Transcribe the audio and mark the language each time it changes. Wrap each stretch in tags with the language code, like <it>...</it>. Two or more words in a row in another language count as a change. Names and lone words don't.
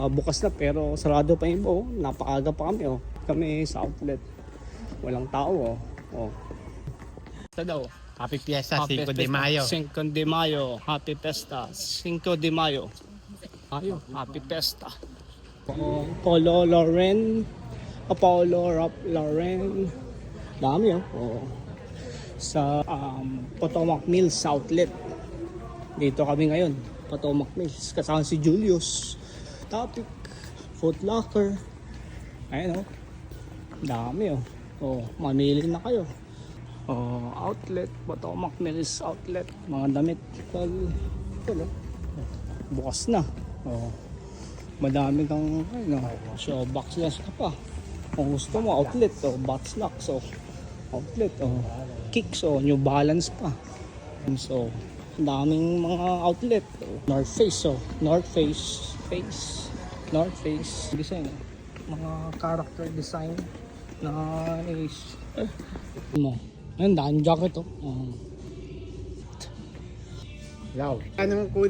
<tl>Bukas na pero sarado pa yung iba. Napakaga pa kami. Kami sa outlet. Walang tao. Ito daw.</tl> <en>Happy Fiesta, 5 de Mayo. 5 de Mayo. Happy Fiesta. 5 de Mayo. Happy Fiesta. Polo Lauren. Polo Lauren.</en> <tl>Dami sa Potomac Mills Outlet. Dito kami ngayon. Potomac Mills. Kasama si Julius. Topic. Foot Locker. Ayan dami mamili na kayo. Outlet. Potomac Mills Outlet. Mga damit. Bukas na. Madami kang</tl> <en>show box</en> <tl>ka pa. Kung gusto mo</tl> <en>outlet box locks outlet kicks</en> <tl>New Balance pa. So ang daming mga outlet. North Face design.</tl> <en>Mga character design nice.</en> <tl>Ayun, daming jacket Wow. Anong kulay</tl>